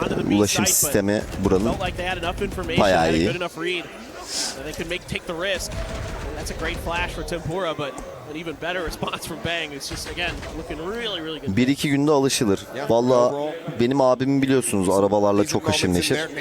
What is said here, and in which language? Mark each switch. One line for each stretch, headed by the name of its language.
Turkish: Ulaşım sistemi buranın bayağı iyi.
English: They could take the risk. That's a great flash for Tempura, but an even better response from Bang. It's just again looking really good.
Turkish: 1-2 günde alışılır. Vallahi benim abimi biliyorsunuz, arabalarla çok haşır neşir.